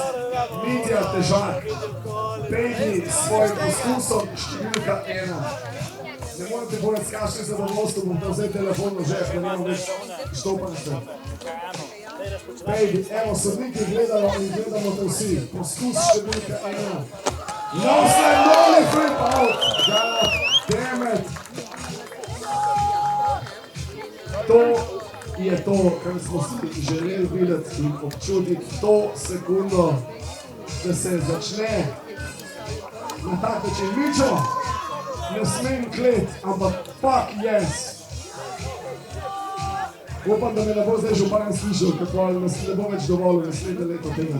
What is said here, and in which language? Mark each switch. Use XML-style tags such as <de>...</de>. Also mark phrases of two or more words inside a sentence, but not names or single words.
<sl>Mitja Težak, bendi s svojim poskusom številka 1. Ne morate povedati, s kakšnim zadovoljstvom bom da vzeti telefon v žep, da nimam več štopance. Bendi, evo, sodniki gledajo in gledamo te vsi. Poskus številka 1.</sl> <en>No slide, noli flip out! God damn it!</en> <sl>To je to, kar smo si želeli videti in občutiti to sekundo, da se začne na tak način. Mičo, ne smem klet, ampak</sl> <en>fuck yes!</en> <sl>Upam, da me ne bo zdaj župan slišal, kako nas ne bo več dovolil naslednje leto tega.</sl>